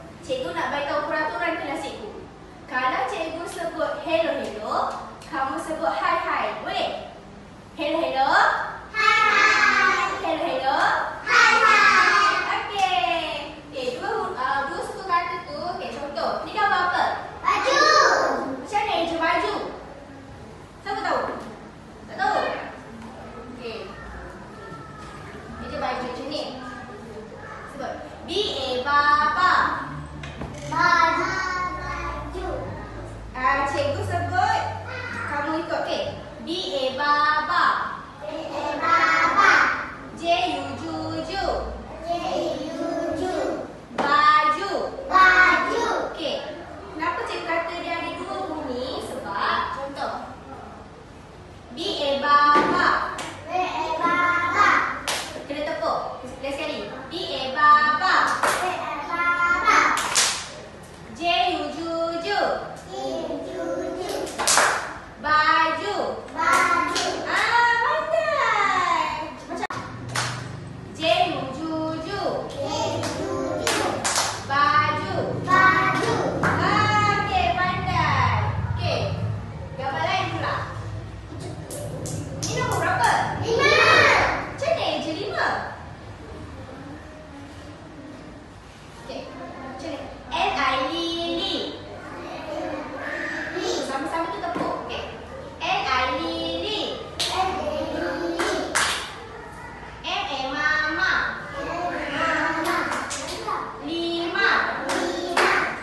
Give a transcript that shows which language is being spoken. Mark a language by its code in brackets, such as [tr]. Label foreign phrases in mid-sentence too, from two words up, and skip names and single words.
[ms] Cikgu nak beritahu peraturan kelas cikgu. Kalau cikgu sebut [en] hello hello, [ms] kamu sebut [en] hi hi. [ms] Boleh? [en] Hello hello. Hi hi. Hello hello. Hi hi. [ms] Okey. Okey, dua suku kata tu. Okey, contoh. Ni gambar apa? Baju. Macam mana eja baju? Siapa tahu? Tak tahu? Okey. Eja baju macam ni. Sebut. B-A-Baba. Baju. Cikgu sebut, kamu ikut, okey. B-A-Baba. B-A-Baba. J-U-Ju-Ju. J-U-Ju. Baju. Baju. Okey. Kenapa cikgu kata dia ada dua bunyi? Sebab, contoh. B-A-Baba. B-A-Baba. Kena tepuk. Last sekali. B-A-Baba. B-A-Baba. J-U-Ju-Ju. J-U-Ju-Ju. Baju. Baju. Pandai. Macam J-U-Ju-Ju. J-U-Ju. Baju. Baju. Okey, pandai. Okey. Gambar lain pula. Ini nombor berapa? 5. Macam mana eja 5? Okey. Macam ni. L-I-Lily. Sama-sama tu tepuk. Okey. L-I-Lily. L-I-Lily. M-A-Mama. M-A-Mama. 5. 5.